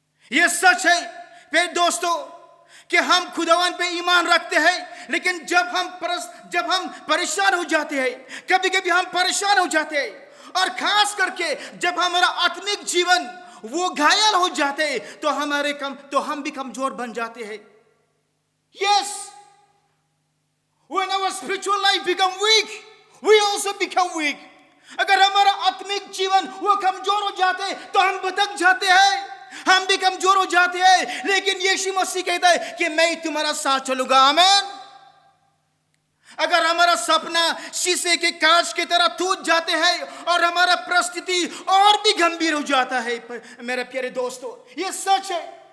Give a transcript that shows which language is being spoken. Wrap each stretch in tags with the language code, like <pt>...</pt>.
<hi>यह सच है मेरे दोस्तों कि हम खुदावन पे ईमान रखते हैं, लेकिन जब हम परेशान हो जाते हैं, कभी कभी हम परेशान हो जाते हैं, और खास करके जब हमारा आत्मिक जीवन वो घायल हो जाते हैं, तो हम भी कमजोर बन जाते हैं।</hi> <en>Yes, when our spiritual life become weak, we also become weak.</en> <hi>अगर हमारा आत्मिक जीवन वो कमजोर हो जाते हैं तो हम भटक जाते हैं, हम भी कमजोर हो जाते हैं। लेकिन यीशु मसीह कहता है कि मैं तुम्हारा साथ चलूंगा। आमीन। अगर हमारा सपना शीशे के कांच की तरह टूट जाते हैं और हमारा परिस्थिति और भी गंभीर हो जाता है, मेरे प्यारे दोस्तों, ये सच है।</hi>